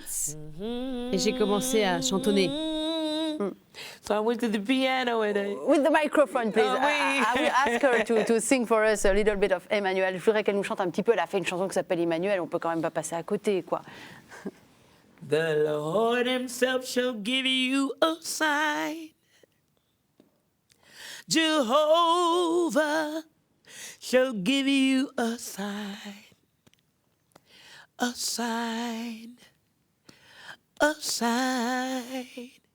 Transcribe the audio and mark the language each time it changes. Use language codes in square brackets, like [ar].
[fr] tête et j'ai commencé à chantonner. [en] home. So I went to the piano and With the microphone, please. I will ask her to sing for us a little bit of Emmanuel. [fr] Je voudrais qu'elle nous chante un petit peu. Elle a fait une chanson qui s'appelle Emmanuel. On peut quand même pas passer à côté, quoi. [en] The Lord himself shall give you a sign. Jehovah shall give you a sign. A sign. A sign.